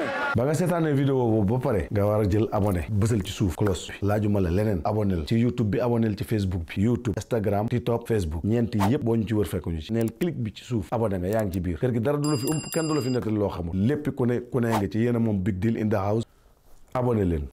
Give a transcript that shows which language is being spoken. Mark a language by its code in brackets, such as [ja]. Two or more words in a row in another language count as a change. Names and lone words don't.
[wo] ba nga seetaanee vidéo boobu ba pare nga war a jël abonné bësal ci suuf cloche bi laajuma la leneen abonné ci YouTube bi abonné ci Facebook bi YouTube Instagram TikTok Facebook ñeent yi yëpp boo ñu ci wër fekk ñu ci neel clic bi ci suuf abonné nga yaa ngi ci biir kër gi dara du la fi kenn du la fi nettali loo xamul lépp ku ne nga ci yéen a moom [en] Big Deal in the house [wo] abonné leen.